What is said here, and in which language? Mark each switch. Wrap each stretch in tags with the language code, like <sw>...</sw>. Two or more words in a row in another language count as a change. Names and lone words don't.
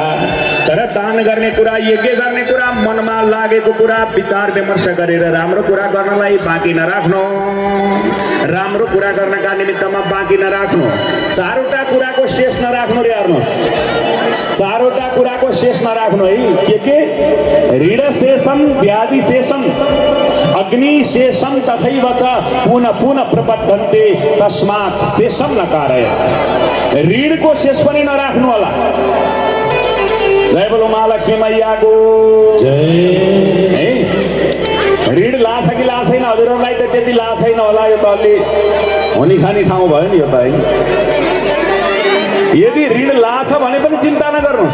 <ne>तर दान गर्ने कुरा, यज्ञ गर्ने कुरा, मनमा लागेको कुरा विचार विमर्श गरेर राम्रो कुरा गर्नलाई बाँकी नराख्नु। राम्रो कुरा गर्नका निमित्तमा बाँकी नराख्नु। 4वटा कुराको शेष नराख्नु रे हेर्नुहोस्। 4वटा कुराको शेष नराख्नु है।</ne> <sa>के ऋण शेषम व्याधि शेषम अग्नि शेषम तथैव च पुनः पुनः प्रबद्धन्ते तस्मात् शेषम नकारय।</sa> <ne>ऋणको शेष पनि नराख्नु होला। जय बोलो महालक्ष्मी मैयाको जय। ऋण लाछ कि लाछ छैन हजुरहरूलाई त त्यति लाछ छैन होला। यो त अलि हुने खाने ठाउँ भयो नि यो त है। यदि ऋण लाछ भने पनि चिन्ता नगर्नुहोस्।</ne>